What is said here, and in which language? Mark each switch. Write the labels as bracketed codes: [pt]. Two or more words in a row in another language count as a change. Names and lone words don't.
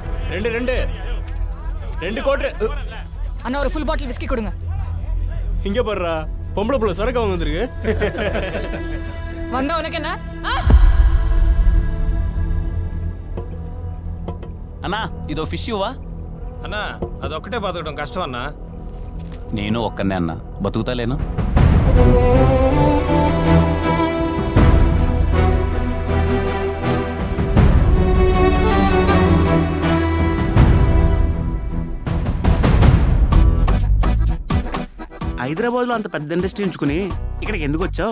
[ta] ரெண்டு கோட்டு அண்ணா ஒரு [en] full bottle whisky [ta] கொடுங்க. இங்க பாருடா, பொம்பளை புள்ள சரக்கு வந்திருக்கு. வந்தா உனக்கு என்ன? [te] అన్నా ఇదో ఫిష్ ఇవ్వా? అన్నా అదొక్కటే బతకడం కష్టం అన్నా. నేను ఒక్కనే అన్నా, బతుకుతాలేను. హైదరాబాద్ లో అంత పెద్ద ఇండస్ట్రీ ఉంచుకుని ఇక్కడికి ఎందుకు వచ్చావు?